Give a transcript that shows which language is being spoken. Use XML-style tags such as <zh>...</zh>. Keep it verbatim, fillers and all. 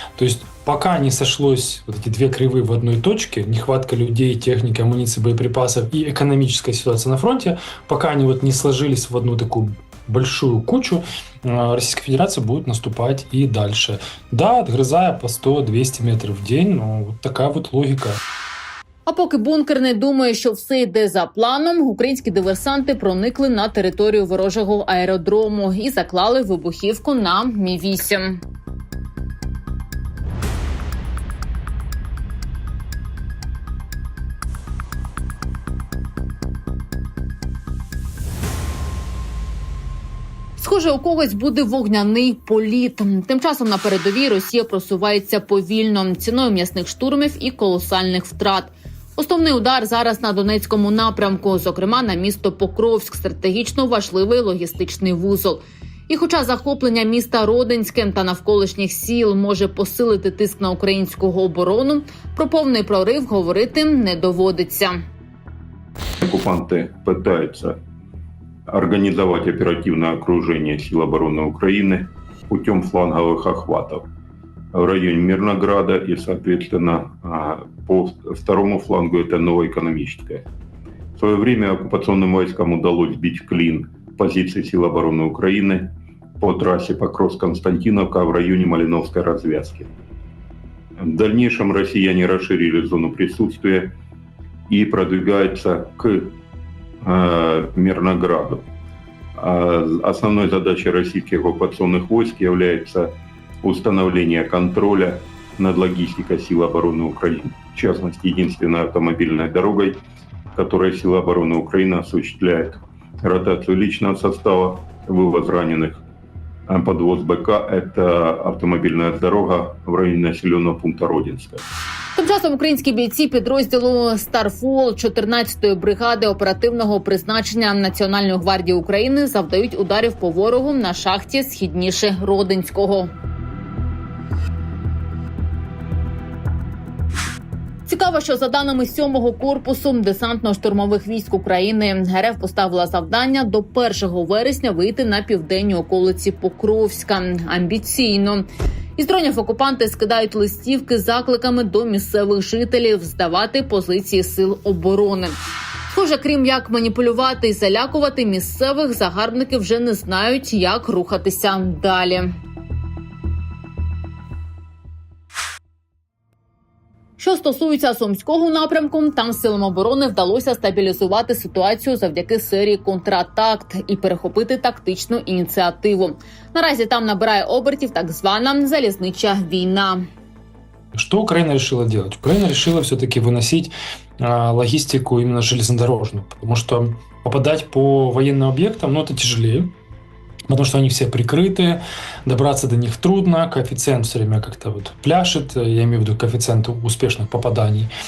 <ru>То есть пока не сошлось вот эти две кривые в одной точке, нехватка людей, техники, амуниции, боеприпасов и экономическая ситуация на фронте, пока они вот не сложились в одну такую большую кучу, Российская Федерация будет наступать и дальше. Да, отгрызая по сто-двісті метров в день, но вот такая вот логика.</ru> <uk>А поки Бункерний думає, що все йде за планом, українські диверсанти проникли на територію ворожого аеродрому і заклали вибухівку на Мі вісім. Схоже, у когось буде вогняний політ. Тим часом на передовій Росія просувається повільно, ціною м'ясних штурмів і колосальних втрат. Основний удар зараз на Донецькому напрямку, зокрема на місто Покровськ, стратегічно важливий логістичний вузол. І хоча захоплення міста Родинське та навколишніх сіл може посилити тиск на українську оборону, про повний прорив говорити не доводиться. Окупанти питаються</uk> <ru>организовать оперативное окружение сил обороны Украины путем фланговых охватов в районе Мирнограда и, соответственно, по второму флангу это Новоэкономическое. В свое время оккупационным войскам удалось сбить в клин позиции сил обороны Украины по трассе Покровск-Константиновка в районе Малиновской развязки. В дальнейшем россияне расширили зону присутствия и продвигаются к Мирнограду. Основной задачей российских оккупационных войск является установление контроля над логистикой сил обороны Украины, в частности, единственной автомобильной дорогой, которой силы обороны Украины осуществляют ротацию личного состава, вывоз раненых, подвоз БК – это автомобильная дорога в районе населенного пункта Родинска.</ru> <uk>Тим часом українські бійці підрозділу «Старфол» чотирнадцятої бригади оперативного призначення Національної гвардії України завдають ударів по ворогу на шахті східніше Родинського. Цікаво, що за даними сьомого корпусу десантно-штурмових військ України, РФ поставила завдання до першого вересня вийти на південні околиці Покровська. Амбіційно. Із дронів окупанти скидають листівки з закликами до місцевих жителів здавати позиції сил оборони. Схоже, крім як маніпулювати і залякувати місцевих, загарбники вже не знають, як рухатися далі. Що стосується Сумського напрямку, там силам оборони вдалося стабілізувати ситуацію завдяки серії контратак і перехопити тактичну ініціативу. Наразі там набирає обертів так звана «залізнича війна».</uk> <ru>Что Украина решила делать? Украина решила все-таки выносить э, логистику именно железнодорожную, потому что попадать по военным объектам, ну, это тяжелее, потому что они все прикрыты, добраться до них трудно, коэффициент все время как-то вот пляшет, я имею в виду коэффициент успешных попаданий.</ru>